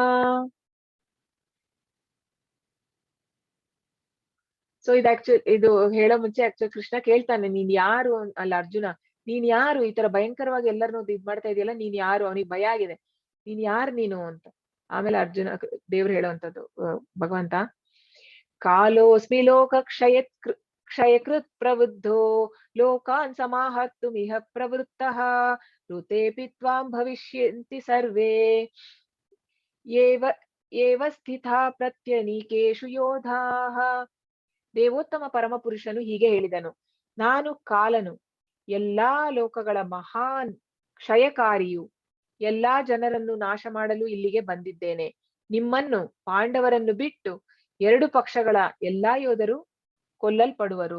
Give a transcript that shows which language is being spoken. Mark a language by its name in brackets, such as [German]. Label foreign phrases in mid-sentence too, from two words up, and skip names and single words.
[Kannada] ಸೊ ಇದು ಹೇಳೋ ಮುಂಚೆ ಆಕ್ಚುಲಿ ಕೃಷ್ಣ ಕೇಳ್ತಾನೆ, ನೀನ್ ಯಾರು ಅಲ್ಲ ಅರ್ಜುನ, ನೀನ್ ಯಾರು ಈ ತರ ಭಯಂಕರವಾಗಿ ಎಲ್ಲರನ್ನೂ ಇದ್ ಮಾಡ್ತಾ ಇದೆಯಲ್ಲ, ನೀನ್ ಯಾರು? ಅವನಿಗೆ ಭಯ ಆಗಿದೆ, ನೀನ್ ಯಾರು ನೀನು ಅಂತ. ಆಮೇಲೆ ಅರ್ಜುನ ದೇವ್ರು ಹೇಳುವಂತದ್ದು ಭಗವಂತ, [Sanskrit] ಕಾಲೋಸ್ಮಿ ಲೋಕ ಕ್ಷಯಕೃತ್ ಪ್ರವೃದ್ಧೋ ಲೋಕಾನ್ ಸಮಾಹರ್ತುಮಿಹ ಪ್ರವೃತ್ತಃ ಋತೇಪಿ ತ್ವಾಂ ಭವಿಷ್ಯಂತಿ ಸರ್ವೇ ಏವ ಸ್ಥಿತಾ ಪ್ರತ್ಯನೀಕೇಷು ಯೋಧಾಃ. [Kannada] ದೇವೋತ್ತಮ ಪರಮಪುರುಷನು ಹೀಗೆ ಹೇಳಿದನು, ನಾನು ಕಾಲನು, ಎಲ್ಲಾ ಲೋಕಗಳ ಮಹಾನ್ ಕ್ಷಯಕಾರಿಯು, ಎಲ್ಲಾ ಜನರನ್ನು ನಾಶ ಮಾಡಲು ಇಲ್ಲಿಗೆ ಬಂದಿದ್ದೇನೆ. ನಿಮ್ಮನ್ನು, ಪಾಂಡವರನ್ನು ಬಿಟ್ಟು 2 ಪಕ್ಷಗಳ ಎಲ್ಲಾ ಯೋಧರು ಕೊಲ್ಲಲ್ಪಡುವರು.